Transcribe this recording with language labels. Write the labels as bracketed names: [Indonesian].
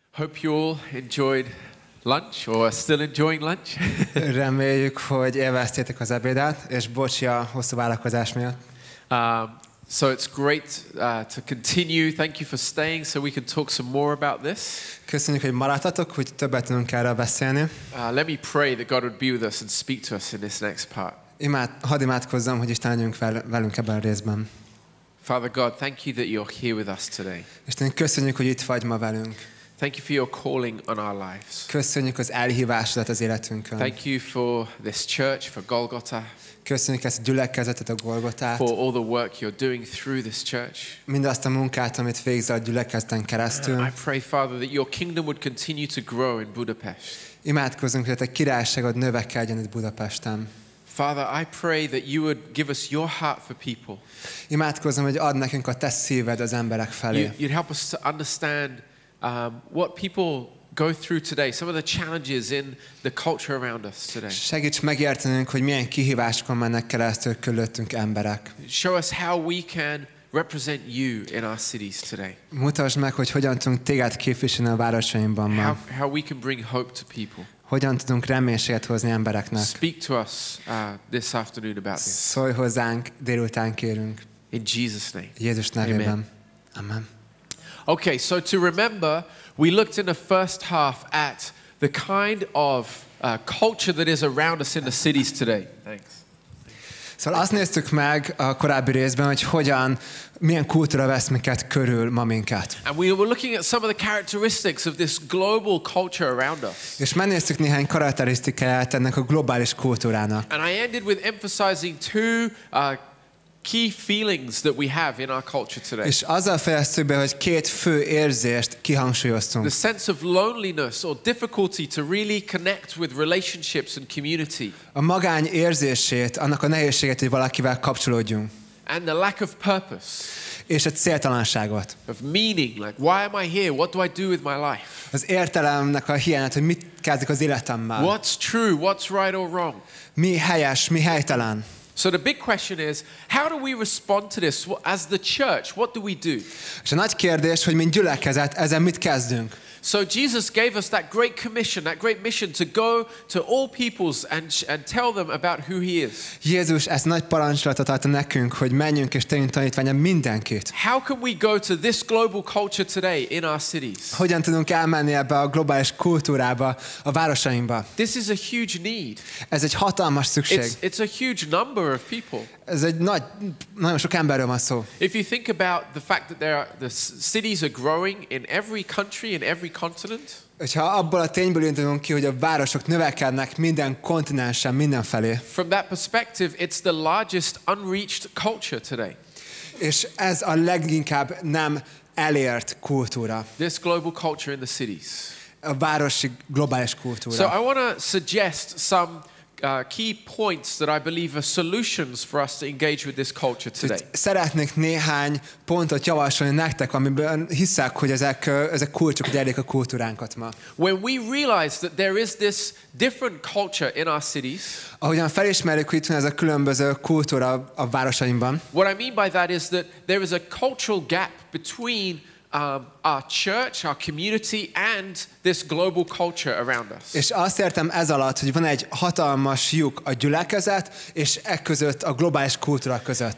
[English] Hope you all enjoyed lunch or are still enjoying lunch. [Hungarian] Reméljük, hogy élveztétek az ebédet, és bocsi a hosszú várakozás miatt. [English] So it's great to continue. Thank you for staying so we can talk some more about this. [Hungarian] Köszönjük, hogy maradtatok, hogy többet tudunk erről beszélni. [English] Let me pray that God would be with us and speak to us in this next part. [Hungarian] Hadd imádkozzam, hogy Isten legyünk velünk ebben a részben. [English] Father God, thank you that you're here with us today. [Hungarian] Isten, köszönjük, hogy itt vagy ma velünk. [English] Thank you for your calling on our lives. [Hungarian] Köszönjük az elhívásodat az életünkön. [English] Thank you for this church, for Golgotha. [Hungarian] Köszönjük ezt a gyülekezetet, a Golgotát. [English] For all the work you're doing through this church. [Hungarian] Mindazt a munkát, amit végzel a gyülekezeten keresztül. [English] I pray, Father, that your kingdom would continue to grow in Budapest. [Hungarian] Imádkozzunk, hogy a te királyságod növekedjen itt Budapesten. [English] Father, I pray that you would give us your heart for people. [Hungarian] Imádkozzam, hogy add nekünk a te szíved az emberek felé. [English] You'd help us to understand what people go through today, some of the challenges in the culture around us today. [Hungarian] Segíts megértenünk, hogy milyen kihívásokon mennek keresztül körülöttünk emberek. [English] Show us how we can represent you in our cities today. [Hungarian] Mutasd meg, hogy hogyan tudunk téged képviselni a városainkban ma. [English] How we can bring hope to people. [Hungarian] Hogyan tudunk reménységet hozni embereknek. [English] Speak to us this afternoon about this. [Hungarian] Szólj hozzánk, délután kérünk. [English] In Jesus' name. [Hungarian] Jézus nevében. Amen. [English] Okay, so to remember, we looked in the first half at the kind of culture that is around us in the cities today. Thanks. [Hungarian] Szóval azt néztük meg a korábbi részben, hogy milyen kultúra vesz minket körül ma minket. [English] And we were looking at some of the characteristics of this global culture around us. [Hungarian] És megnéztük néhány karakterisztikáját ennek a globális kultúrának. [English] And I ended with emphasizing two key feelings that we have in our culture today. [Hungarian] És azzal fejeztük be, hogy két fő érzést kihangsúlyoztunk. [English] The sense of loneliness or difficulty to really connect with relationships and community. [Hungarian] A magány érzését, annak a nehézséget, hogy valakivel kapcsolódjunk. [English] And the lack of purpose. [Hungarian] És a céltalanságot. [English] Of meaning, like why am I here? What do I do with my life? [Hungarian] Az értelemnek a hiányát, hogy mit kezdik az életemmel. [English] What's true? What's right or wrong? [Hungarian] Mi helyes, mi helytelen. [English] So the big question is, how do we respond to this as the church? What do we do? [Hungarian] És a nagy kérdés, hogy mint gyülekezet, ezen mit kezdünk? [English] So Jesus gave us that great commission, that great mission to go to all peoples and tell them about who he is. [Hungarian] Jézus ezt nagy parancsolatot adta nekünk, hogy menjünk és tegyünk tanítvánnyá mindenkit. [English] How can we go to this global culture today in our cities? [Hungarian] Hogyan tudunk elmenni ebbe a globális kultúrába, a városainkba? [English] This is a huge need. [Hungarian] Ez egy hatalmas szükség. [English] It's a huge number of people. [Hungarian] Ez egy nagyon sok emberről van szó. [English] If you think about the fact that the cities are growing in every country, in every continent. [Hungarian] Ha abból a tényből indulunk ki, hogy a városok növekednek minden kontinensen, mindenfelé. [English] From that perspective, it's the largest unreached culture today. [Hungarian] És ez a leginkább nem elért kultúra. [English] This global culture in the cities. [Hungarian] A városi globális kultúra. [English] So I want to suggest some key points that I believe are solutions for us to engage with this culture today. [Hungarian] Szeretnék néhány pontot javasolni nektek, amiben hiszek, hogy ezek kulcsok, hogy elérjék a kultúránkat ma. [English] When we realize that there is this different culture in our cities, [Hungarian] ahogyan felismerjük, hogy itt van ez a különböző kultúra a városainkban. [English] What I mean by that is that there is a cultural gap between our church, our community, and this global culture around us. [Hungarian] És azt értem ez alatt, hogy van egy hatalmas lyuk a gyülekezet, és között a globális kultúra között.